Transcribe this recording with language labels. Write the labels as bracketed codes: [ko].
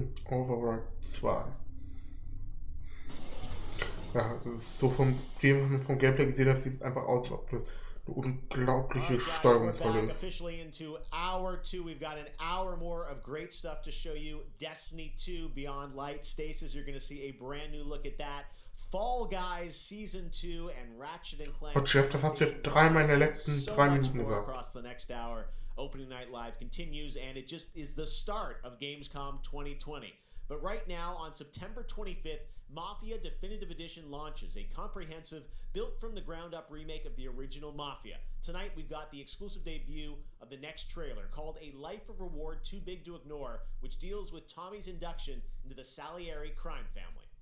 [en] Override 2. [de] Ja, so vom Gameplay gesehen, das sieht einfach aus, als ob das eine unglaubliche Steuerung voll ist. [en] Officially into hour 2. We've got an hour more of great stuff to show you. Destiny 2 Beyond Light. Stasis, you're going to see a brand new look at that. Fall Guys Season 2 and Ratchet & Clank. [de] Und Chef, das hast du ja dreimal in den letzten 3 Minuten gesagt. [en] Across the next hour. Opening Night Live continues, and it just is the start of Gamescom 2020. But right now, on September 25th, Mafia Definitive Edition launches, a comprehensive, built-from-the-ground-up remake of the original Mafia. Tonight, we've got the exclusive debut of the next trailer, called A Life of Reward Too Big to Ignore, which deals with Tommy's induction into the Salieri crime family.